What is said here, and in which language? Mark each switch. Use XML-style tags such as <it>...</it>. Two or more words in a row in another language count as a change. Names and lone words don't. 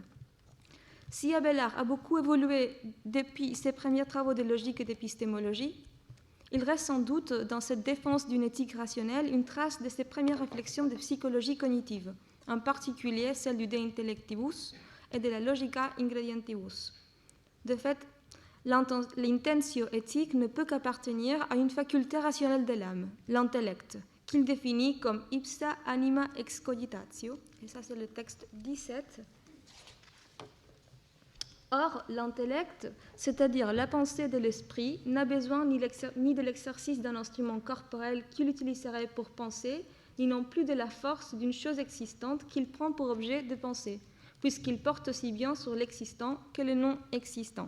<fr>Si Abélard a beaucoup évolué depuis ses premiers travaux de logique et d'épistémologie, il reste sans doute dans cette défense d'une éthique rationnelle une trace de ses premières réflexions de psychologie cognitive, en particulier celle du De Intellectibus et de la Logica Ingredientibus. De fait, l'intentio éthique ne peut qu'appartenir à une faculté rationnelle de l'âme, l'intellect, qu'il définit comme</fr> <la>ipsa anima excogitatio,</la> <fr>et ça c'est le texte 17. Or, l'intellect, c'est-à-dire la pensée de l'esprit, n'a besoin ni de l'exercice d'un instrument corporel qu'il utiliserait pour penser, ni non plus de la force d'une chose existante qu'il prend pour objet de penser, puisqu'il porte aussi bien sur l'existant que le non-existant.</fr>